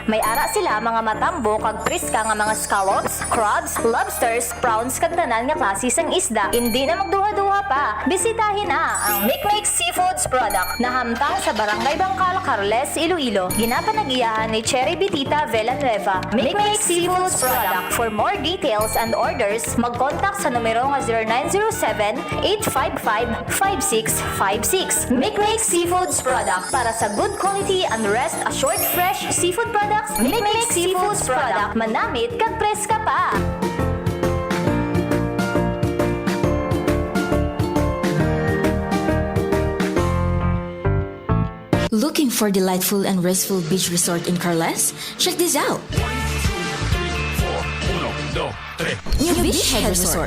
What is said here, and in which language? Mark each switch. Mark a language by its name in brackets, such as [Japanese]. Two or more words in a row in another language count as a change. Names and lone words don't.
[Hiligaynon] May ara sila mga matambo kag priska nga mga [English] scallops, crabs, lobsters, prawns [Hiligaynon] kag tanan nga klase sang isda. Hindi na magduha-duha pa. Bisitahe na ang 𝐊𝐀𝐇𝐀 Seafoods product na hamtang sa Barangay Bangkal, Carles, Iloilo. Ginapanagiyahan ni Cherry Bitita Villanueva. [English] 𝐊𝐿𝐀𝐀 Seafoods product. For more details and orders, [Hiligaynon] mag-contact sa numero nga 0907-855-5656. [English] 𝐊𝐀𝐀 Seafoods product [Hiligaynon] para sa [English] good quality and rest assured fresh seafood products. [Hiligaynon] 𝐊𝐀𝐀 Seafoods product. Manamit kag preska pa. [English] Looking for delightful and restful beach resort in Carles? Check this out. New Beachhead Resort.